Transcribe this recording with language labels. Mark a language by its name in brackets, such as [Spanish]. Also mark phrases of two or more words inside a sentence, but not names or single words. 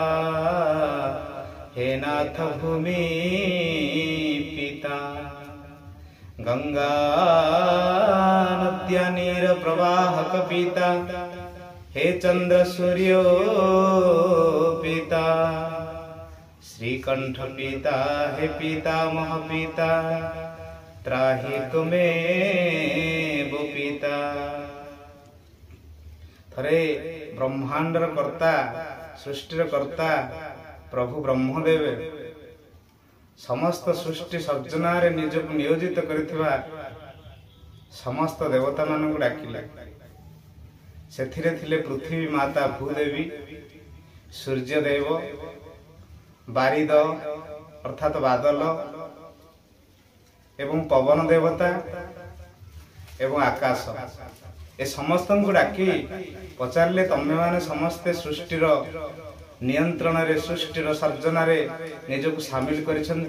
[Odia] ହେ ନାଥ ଭୂମି ପିତା ଗଙ୍ଗା ନଦ୍ୟା ନୀର ପ୍ରବାହକ ପିତା ହେ ଚନ୍ଦ୍ର ସୂର୍ଯ୍ୟୋ ପିତା ଶ୍ରୀକଣ୍ଠ ପିତା ହେ ପିତାମହ ପିତା ତ୍ରାହି ତୁମେବ ପିତା। ଥରେ ବ୍ରହ୍ମାଣ୍ଡର କର୍ତ୍ତା ସୃଷ୍ଟିର କର୍ତ୍ତା ପ୍ରଭୁ ବ୍ରହ୍ମଦେବ ସମସ୍ତ ସୃଷ୍ଟି ସର୍ଜନାରେ ନିଜକୁ ନିୟୋଜିତ କରିଥିବା ସମସ୍ତ ଦେବତା ମାନଙ୍କୁ ଡାକିଲା। ସେଠିରେ ଥିଲେ ପୃଥିବୀ ମାତା ଭୂଦେବୀ, ସୂର୍ଯ୍ୟଦେବ, ବାରିଦ ଅର୍ଥାତ ବାଦଲ ଏବଂ ପବନ ଦେବତା ଏବଂ ଆକାଶ ଏ ସମସ୍ତଙ୍କୁ ଡାକି ପଚାରେ ତମେ ମାନେ ସମସ୍ତେ ସୃଷ୍ଟିର ନିୟନ୍ତ୍ରଣ ରେ ସୃଷ୍ଟିର ସର୍ଜନ ରେ ନିଜକୁ ସାମିଲ କରିସନ୍ତି।